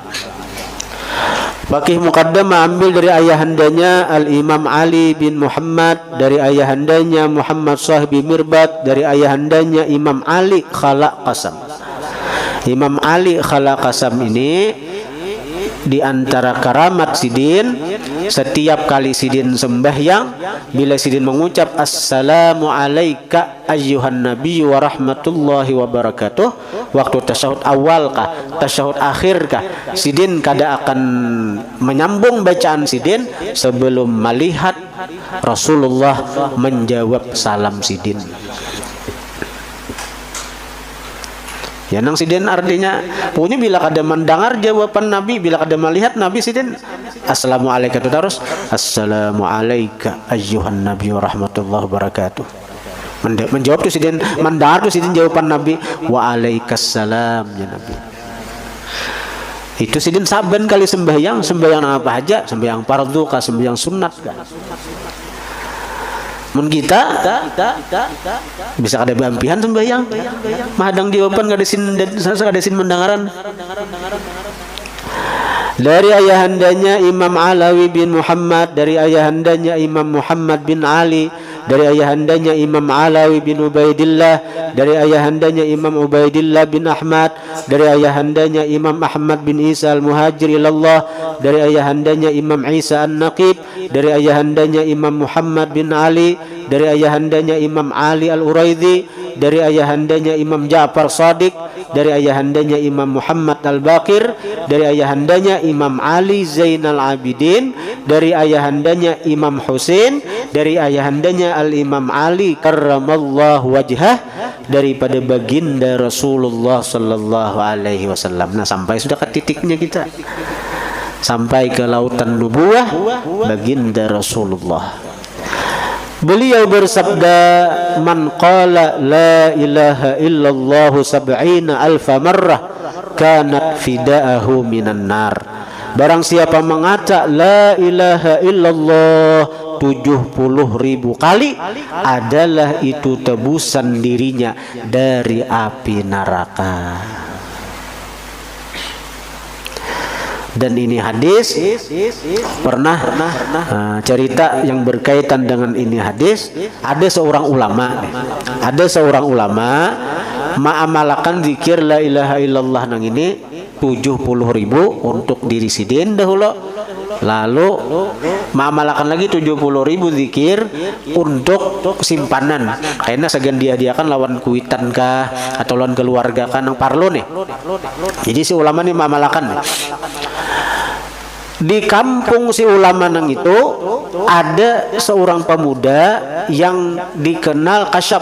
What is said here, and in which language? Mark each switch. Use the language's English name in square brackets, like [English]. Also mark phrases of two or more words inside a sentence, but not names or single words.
[Banjar] Faqih Muqaddam ambil dari ayahandanya Al-Imam Ali bin Muhammad, dari ayahandanya Muhammad Sahibi Mirbat, dari ayahandanya Imam Ali Khala Qasam. Imam Ali Khala Qasam ini di antara karamat sidin, setiap kali sidin sembahyang, bila sidin mengucap [Arabic] السلام عليك أيها النبي ورحمة الله وبركاته, [Banjar] waktu tasyahud awal kah, tasyahud akhir kah, sidin kada akan menyambung bacaan sidin sebelum melihat Rasulullah menjawab salam sidin. Ya nang sidin artinya punya bila kada mendengar jawaban Nabi, bila kada melihat Nabi sidin assalamualaikum terus [Arabic] السلام عليك أيها النبي ورحمة الله وبركاته. [Banjar] Menjawab tu sidin, mendengar tu sidin jawaban Nabi [Arabic] وعليك السلام يا نبي. [Banjar] Itu sidin saben kali sembahyang apa aja, sembahyang fardu kah, sembahyang sunat kah. Mun kita bisa kada beampihan sembahyang mahadang jawaban kada sin mendengaran. Dari ayahandanya Imam Alawi bin Muhammad, dari ayahandanya Imam Muhammad bin Ali, dari ayahandanya Imam Alawi bin Ubaidillah, dari ayahandanya Imam Ubaidillah bin Ahmad, dari ayahandanya Imam Ahmad bin Isa al-Muhajir ilallah, dari ayahandanya Imam Isa an-Naqib, dari ayahandanya Imam Muhammad bin Ali, dari ayahandanya Imam Ali al-Uraidhi, dari ayahandanya Imam Ja'far Shadiq, dari ayahandanya Imam Muhammad al-Baqir, dari ayahandanya Imam Ali Zainal Abidin, dari ayahandanya Imam Husain, dari ayahandanya Al-Imam Ali [Arabic] كرم الله وجهه, [Banjar] daripada baginda Rasulullah [Arabic] صلى الله عليه وسلم. [Banjar] Nah, sampai sudah ke titiknya kita. Sampai ke lautan nubuwah baginda Rasulullah. Beliau bersabda, [Arabic] من قال لا إله إلا الله سبعين ألف مرة كانت فداءه من النار. [Banjar] Barang siapa mengata [Arabic] لا إله إلا الله [Banjar] 70.000 kali, adalah itu tebusan dirinya dari api neraka. Dan ini hadis pernah cerita yang berkaitan dengan ini hadis. Ada seorang ulama mengamalkan zikir [Arabic] لا إله إلا الله [Banjar] nang ini 70.000 untuk diri sidin dahulu, lalu mengamalkan lagi 70.000 zikir untuk simpanan, karena segan dia kan lawan kuitan kah atau lawan keluarga kan yang parlo nih. Jadi si ulama nih mengamalkan di kampung si ulama nang itu ada seorang pemuda yang dikenal kasyaf.